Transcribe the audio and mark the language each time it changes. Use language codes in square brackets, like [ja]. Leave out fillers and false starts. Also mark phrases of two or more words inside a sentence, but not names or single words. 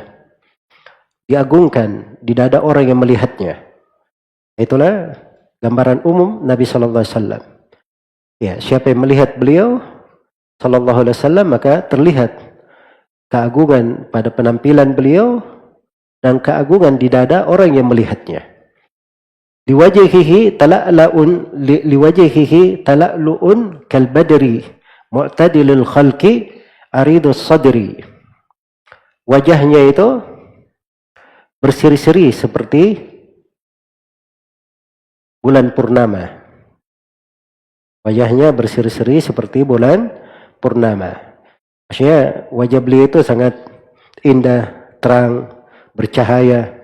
[id] Diagungkan di dada orang yang melihatnya. Itulah gambaran umum Nabi [ar] صلى الله عليه وسلم. [id] Ya, siapa yang melihat beliau [ar] صلى الله عليه وسلم, [id] maka terlihat keagungan pada penampilan beliau dan keagungan di dada orang yang melihatnya. [ar] لوجهه تلألؤ كالبدر معتدل الخلق عريض الصدر. [id] Wajahnya itu berseri-seri seperti bulan purnama. Wajahnya berseri-seri seperti bulan purnama. Maksudnya wajah beliau itu sangat indah, terang, bercahaya.